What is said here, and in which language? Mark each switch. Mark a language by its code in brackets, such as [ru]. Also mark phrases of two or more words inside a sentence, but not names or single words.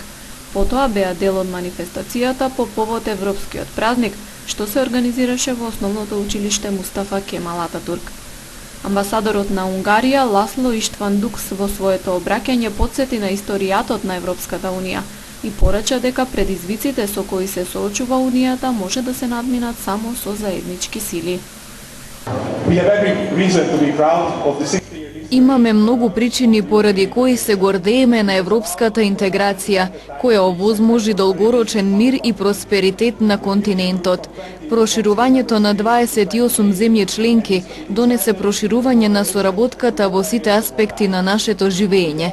[mk] Потоа беа дел од манифестацијата по повод Европскиот празник, што се организираше во основното училиште Мустафа Кемал Ататурк. Амбасадорот на Унгарија Ласло Иштван Дукс во своето обраќање потсети на историјатот на Европската Унија и порача дека предизвиците со кои се соочува Унијата може да се надминат само со заеднички сили. [en] We have every reason to be proud of the 60 [mk] Имаме многу причини поради кои се гордееме на европската интеграција, која овозможи долгорочен мир и просперитет на континентот. Проширувањето на 28 земји членки донесе проширување на соработката во сите аспекти на нашето живење.